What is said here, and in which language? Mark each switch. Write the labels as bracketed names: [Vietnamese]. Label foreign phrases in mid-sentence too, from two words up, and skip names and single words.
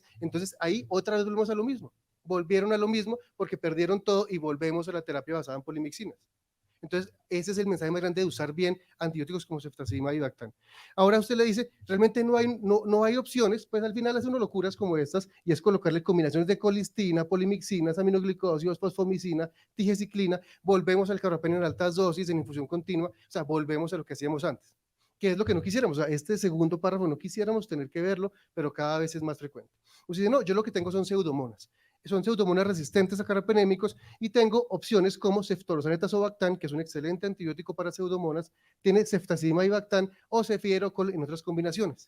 [Spanish] Entonces ahí otra vez volvemos a lo mismo. Volvieron a lo mismo porque perdieron todo y volvemos a la terapia basada en polimixinas. Entonces, ese es el mensaje más grande de usar bien antibióticos como ceftazidima y Bactán. Ahora usted le dice, realmente no hay opciones, pues al final hace unas locuras como estas y es colocarle combinaciones de colistina, polimixinas, aminoglicósidos, fosfomicina, tigeciclina, volvemos al carbapenio en altas dosis, en infusión continua, o sea, volvemos a lo que hacíamos antes. ¿Qué es lo que no quisiéramos? O sea, este segundo párrafo no quisiéramos tener que verlo, pero cada vez es más frecuente. Usted dice, no, yo lo que tengo son pseudomonas. Son pseudomonas resistentes a carbapenémicos y tengo opciones como ceftorozan etazobactán, que es un excelente antibiótico para pseudomonas, tiene ceftazidima y Bactán o cefierocol en otras combinaciones.